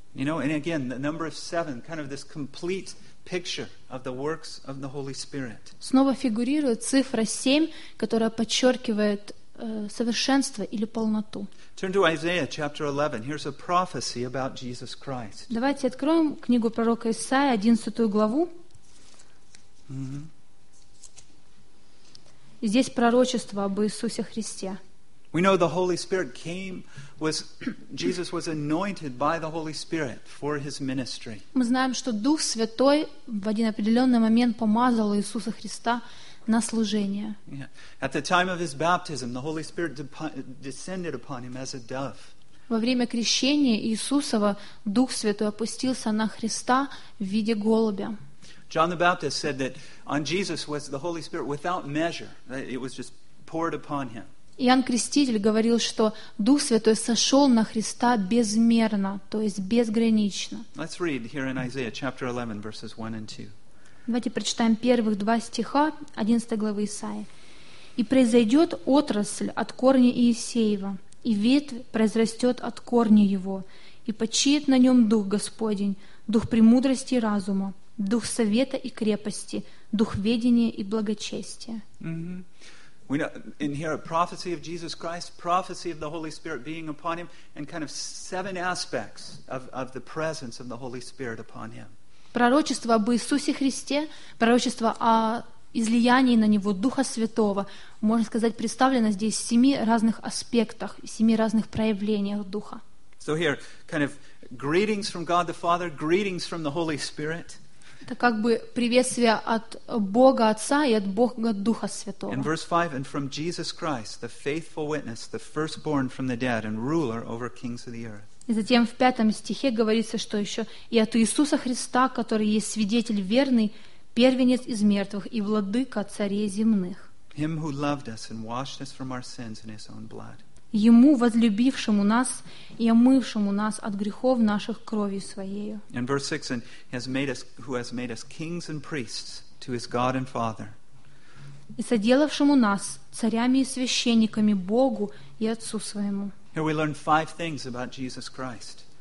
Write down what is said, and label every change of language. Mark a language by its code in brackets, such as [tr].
[en] You know, and again, the number of seven, kind of this complete picture of the works of the Holy Spirit. [ru] Снова фигурирует цифра семь, которая подчеркивает совершенство или полноту. [en] Turn to Isaiah chapter 11. Here's a prophecy about Jesus Christ. [ru] Давайте откроем книгу пророка Исаия, 11 главу. Mm-hmm. Здесь пророчество об Иисусе Христе. [en] We know the Holy Spirit came, Jesus was anointed by the Holy Spirit for His ministry. [ru] Мы знаем, что Дух Святой в один определенный момент помазал Иисуса Христа на служение. [en] At the time of His baptism, the Holy Spirit descended upon Him as a dove. [ru] Во время крещения Иисусова Дух Святой опустился на Христа в виде голубя. [en] John the Baptist said that on Jesus was the Holy Spirit without measure; that it was just poured upon Him. [ru] Иоанн Креститель говорил, что Дух Святой сошел на Христа безмерно, то есть безгранично. [en] Let's read here in Isaiah chapter 11, verses 1 and 2. [ru] Давайте прочитаем первых два стиха 11 главы Исаии. «И произойдет отрасль от корня Иисеева, и ветвь произрастет от корня его, и почиет на нем Дух Господень, Дух премудрости и разума, Дух совета и крепости, Дух ведения и благочестия». [en] We know in here a prophecy of Jesus Christ, prophecy of the Holy Spirit being upon Him, and kind of seven aspects of the presence of the Holy Spirit upon Him. [ru] Пророчество об Иисусе Христе, пророчество о излиянии на Него Духа Святого, можно сказать, представлено здесь в семи разных аспектах, в семи разных проявлениях Духа. [en] So here, kind of greetings from God the Father, greetings from the Holy Spirit. [ru] Это как бы приветствие от Бога Отца и от Бога Духа Святого. [en] In verse 5, and from Jesus Christ, the faithful witness, the firstborn from the dead, and ruler over kings of the earth. [ru] И затем в пятом стихе говорится, что еще и от Иисуса Христа, который есть свидетель верный, первенец из мертвых и владыка царей земных. [en] Him who loved us and washed us from our sins in His own blood. [ru] Ему, возлюбившему нас и омывшему нас от грехов наших кровью Своею. [en] In verse 6, and He has made us, who has made us kings and priests to His God and Father. [ru] И соделавшему нас царями и священниками Богу и Отцу Своему. [en] Here we learn five things about Jesus Christ.